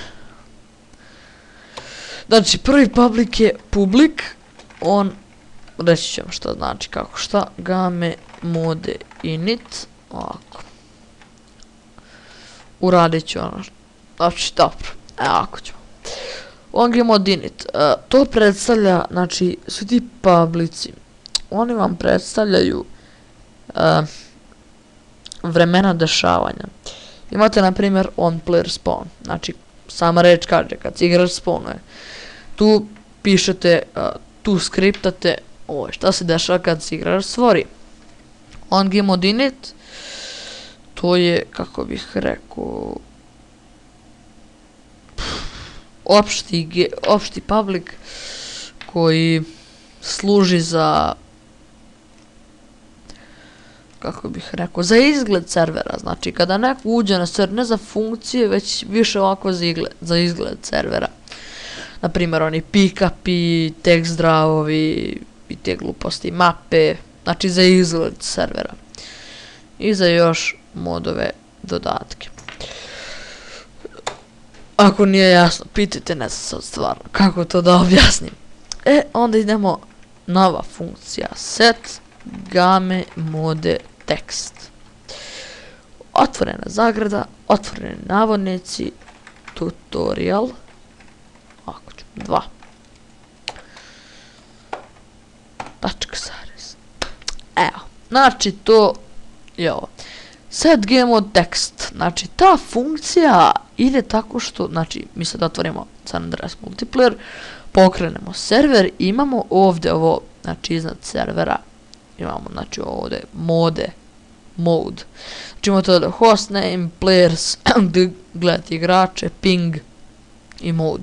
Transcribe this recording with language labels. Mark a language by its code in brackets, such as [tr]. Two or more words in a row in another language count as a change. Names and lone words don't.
[bs] Znači prvi public je public, on, reći ćemo što znači kako šta, [en] game mode init, [bs] ovako. Uradit ću ono, znači dobro, ovako ćemo. [en] On game mode init, [bs] to predstavlja, znači svi ti publici, oni vam predstavljaju vremena dešavanja. Imate na primjer [en] on player spawn, [bs] znači sama reč kaže kad se igrač spawnuje. Tu pišete, tu skriptate šta se dešava kad se igrač stvori. [en] On game mode init, [bs] to je, kako bih rekao, opšti public koji služi za, kako bih rekao, za izgled servera. Znači kada neko uđe na server, ne za funkcije, već više ovako za izgled servera. Naprimjer oni pick-upi, [en] text drawovi [bs] i te gluposti, mape, znači za izgled servera i za još modove dodatke. Ako nije jasno, pitajte, ne znam sad stvarno kako to da objasnim. Onda idemo nova funkcija [en] set game mode [bs] tekst. Otvorena zagrada, otvoreni navodnici, tutorial, ako ću, 2. Tačka zarez. Evo, znači to je ovo. [en] Set game mode [bs] tekst, znači ta funkcija ide tako što, znači mi sad otvorimo San Andreas multiplayer, pokrenemo server, imamo ovdje ovo, znači iznad servera, imamo znači ovdje mode, znači imamo to da [en] hostname, players, [bs] gledati igrače, ping i mode.